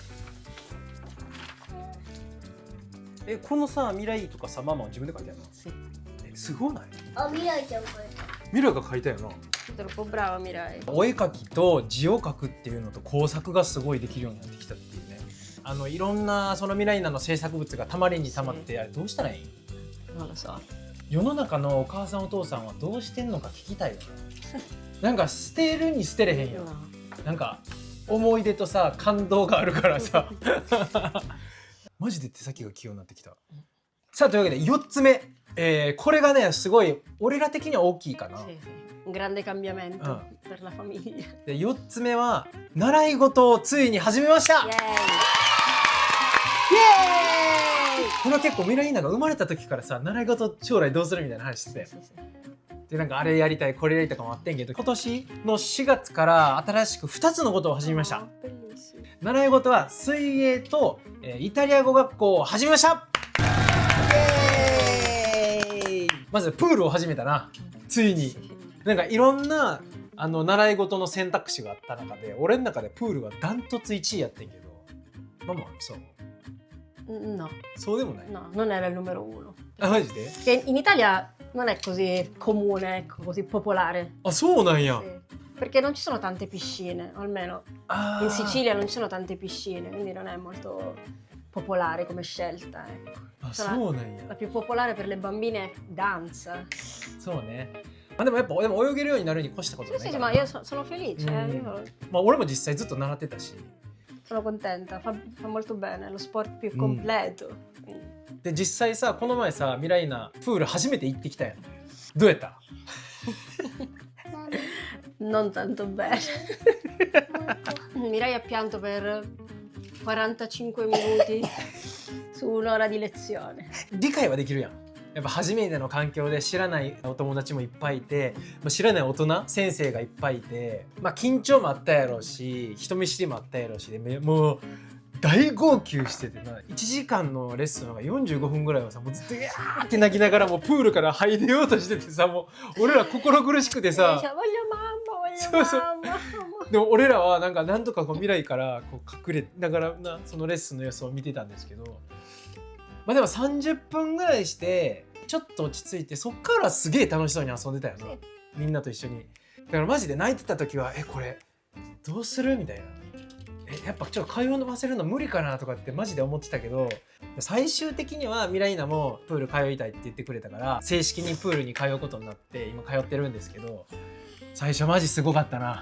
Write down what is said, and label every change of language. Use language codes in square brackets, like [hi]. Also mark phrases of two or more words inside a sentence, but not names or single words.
[ja] このさ、ミライとかさ、ママは自分で書いたよな。 [it] Sì. [ja] すごない？あ、未来ちゃんこれ。ミラが書いたよな。 [it] Troppo brava Mirai. [ja] お絵描きと字を書くっていうのと工作がすごいできるようになってきたっていうね。いろんなそのミライナの制作物がたまりにたまって、あれどうしたらいい？ [it] Non lo so. [ja] 世の中のお母さんお父さんはどうしてんのか聞きたいよな。なんか捨てるに捨てれへんよ。 [it] No. [ja] なんか思い出とさ感動があるからさマジで手先が器用になってきた。さあというわけで4つ目、これがねすごい俺ら的には大きいかな。 [it] Sì, sì. Un grande cambiamento per la famiglia. [ja] で4つ目は習い事をついに始めました。 Yay! イエーイ。これは結構ミライナが生まれた時からさ、習い事将来どうするみたいな話してて、 [it] Sì, sì. [ja] でなんかあれやりたいこれやりたいとかもあってんけど、今年の4月から新しく2つのことを始めました。 [it] Oh, bellissimo. [ja] 習い事は水泳と、イタリア語学校を始めました。イエーイ。まずプールを始めたな、ついに。なんかいろんな習い事の選択肢があった中で、俺の中でプールはダントツ1位やってんけど、ママはそう？ [it] No, [ja] そうでもない？ [it] no, non era il numero uno. [ja] あ、マジで？ [it] Che in Italia non è così comune, ecco, così popolare. [ja] あ、そうなんや。 [it] Sì. Perché non ci sono tante piscine, o almeno [ja] あ [it] in Sicilia non ci sono tante piscine, quindi non è molto popolare come scelta, ecco. [ja] あ、 [it] Cioè, [ja] そうなんや。 [it] la più popolare per le bambine è danza. [ja] そうね。まあでもやっぱ泳げるようになるに越したこと [it] Sì, [ja] ない [it] sì, [ja] か [it] sì, [ja] ら [it] ma [ja] な。 [it] io sono felice, io [ja] まあ俺も実際ずっと習ってたし。 [it] sono contenta, fa molto bene, è lo sport più completo. Quindi. [ja] で実際さ、この前さ、ミライナプール初めて行ってきたやん。どうやった？ [it] Non tanto bene. Mirai ha pianto per 45 minuti su un'ora di lezione. [ja] 理解はできるやん。やっぱ初めての環境で知らないお友達もいっぱいいて、まあ、知らない大人先生がいっぱいいて、まあ、緊張もあったやろうし、人見知りもあったやろうしで、もう大号泣しててな。1時間のレッスンが45分ぐらいはさ、もうずっとギャーって泣きながらもうプールから入れようとしててさ、もう俺ら心苦しくてさ、 [it] Dice, voglio mamma, voglio Sì, sì. mamma. [ja] でも俺らはなんとかこう未来からこう隠れながらな、そのレッスンの様子を見てたんですけど、まあでも30分ぐらいしてちょっと落ち着いて、そっからすげえ楽しそうに遊んでたよな、みんなと一緒に。だからマジで泣いてた時はこれどうするみたいな、やっぱちょっと通わせるの無理かなとかってマジで思ってたけど、最終的にはミライナもプール通いたいって言ってくれたから正式にプールに通うことになって今通ってるんですけど、最初マジすごかったな。